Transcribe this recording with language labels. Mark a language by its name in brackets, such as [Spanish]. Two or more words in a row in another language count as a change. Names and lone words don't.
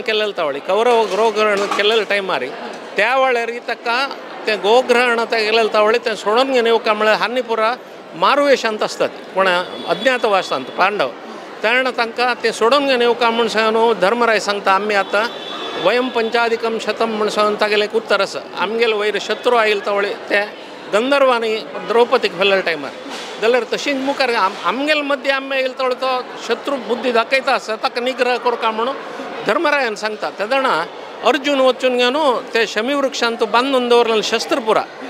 [Konkani] केलेलें तावळी कौरव गोग्रहण केलेल्या टायमार त्या वेळार ताका तें गोग्रहण केलेलें तावळी तें सोडून घेवन येवका म्हळ्यार हानी पुरा मारुवेशांत आसतात कोण अज्ञातवासांत पांडव तेन्ना तांकां तें सोडून घेवन येवका म्हूण सांगून धर्मराय सांगता आमी आतां [Sanskrit] वयम पंचाधिकम शतम [Konkani] म्हणून सांगून तागेलें एक उत्तर आसा आमगेले वयर शत्रू आयिल्ले तावळे ते गंधर्वांनी द्रौपदीक व्हेल्ल्या टायमार जाल्यार तशींच मुखार आमगेले मध्य आमी येयले तावळे तो शत्रू बुद्धी दाखयता आसा ताका निग्रह करता म्हणून धर्मरायान सांगता तेदणा अर्जुन वचून घेवन ते शमी वृक्षांत बांदून दवरलेलें शस्त्र पुरा